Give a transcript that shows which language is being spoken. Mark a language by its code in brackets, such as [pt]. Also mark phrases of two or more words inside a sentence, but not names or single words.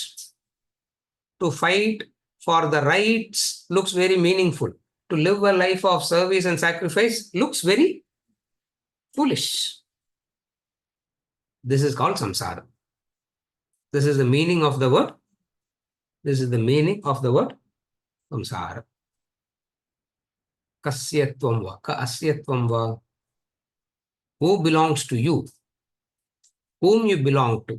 [en] To fight for the rights looks very meaningful. To live a life of service and sacrifice looks very foolish. This is called samsara. This is the meaning of the word. This is the meaning of the word samsara. [sa] Kasyatvam va, ka asyatvam va. [en] Who belongs to you? Whom you belong to?